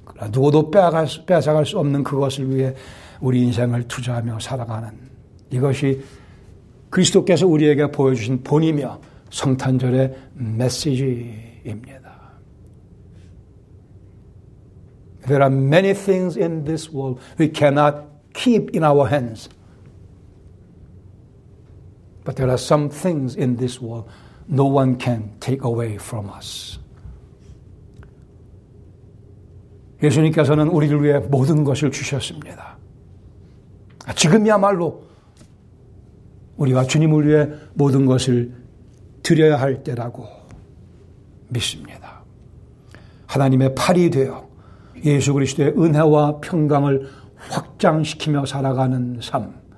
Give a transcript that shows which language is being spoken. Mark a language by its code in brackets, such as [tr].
[ko] 누구도 빼앗아갈 수 없는 그것을 위해 우리 인생을 투자하며 살아가는 이것이 그리스도께서 우리에게 보여주신 본이며 성탄절의 메시지입니다. [en] There are many things in this world we cannot keep in our hands. But there are some things in this world no one can take away from us. [ko] 예수님께서는 우리를 위해 모든 것을 주셨습니다. 지금이야말로 우리가 주님을 위해 모든 것을 드려야 할 때라고 믿습니다. 하나님의 팔이 되어 예수 그리스도의 은혜와 평강을 확장시키며 살아가는 삶.